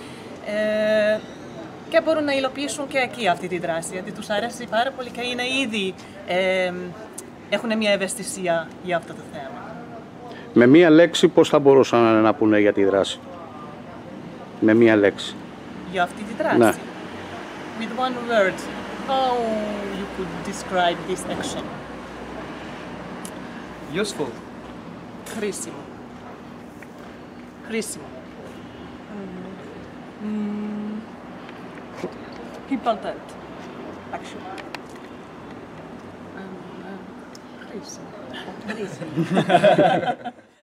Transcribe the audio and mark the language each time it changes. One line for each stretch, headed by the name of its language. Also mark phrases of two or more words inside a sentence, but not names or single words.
Greek: και μπορούν να υλοποιήσουν και εκεί αυτή τη δράση, γιατί τους αρέσει πάρα πολύ και είναι ήδη, έχουν μια ευαισθησία για αυτό το θέμα. Με μία λέξη πώς θα μπορούσαν να πούνε για τη δράση? Με μία λέξη. Για αυτή τη δράση. Ναι.
English: With one word, how you could describe this action? Useful.
Greek: Χρήσιμο. Χρήσιμο.
English: Important.
Greek: Action. Χρήσιμο.